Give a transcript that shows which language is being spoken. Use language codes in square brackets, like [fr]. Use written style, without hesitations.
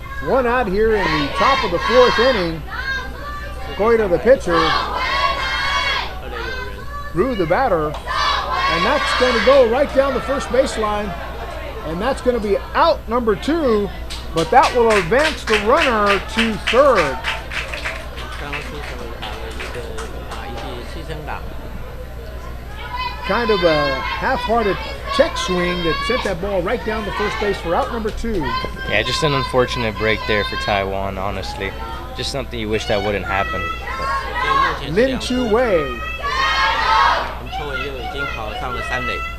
[en] One out here in the top of the 4th inning. Goida, the pitcher, Ru, the batter, and that's going to go right down the first baseline. And that's going to be out number 2, but that will advance the runner to third. [zh] 刚刚出手打了一记牺牲打， [en] Kind of a half-hearted check swing that sent that ball right down to first base for out number 2. Yeah, just an unfortunate break there for Taiwan, honestly. Just something you wish that wouldn't happen. [zh] 所以目前是 Lin 2 Chu 出， Wei. 林秋文又已经跑上了3垒。